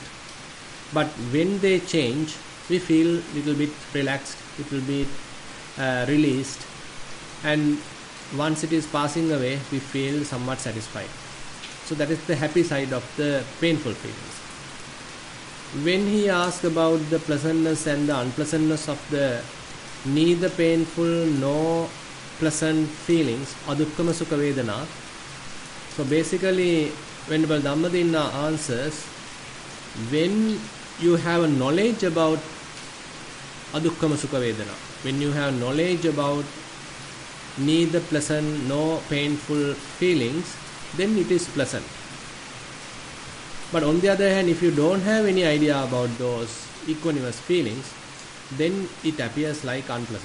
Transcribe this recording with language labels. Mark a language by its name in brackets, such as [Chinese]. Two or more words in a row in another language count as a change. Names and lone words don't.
[English] But when they change, we feel little bit relaxed, little bit released, and once it is passing away, we feel somewhat satisfied. So that is the happy side of the painful feelings. When he asked about the pleasantness and the unpleasantness of the neither painful nor pleasant feelings, [Pali] adukkama sukha vedana. [English] So basically, Venerable Dhammadinna answers, when you have a knowledge about [Pali] adukkama sukha vedana, [English] when you have knowledge about neither pleasant nor painful feelings, then it is pleasant. But on the other hand, if you don't have any idea about those equanimous feelings, then it appears like unpleasant.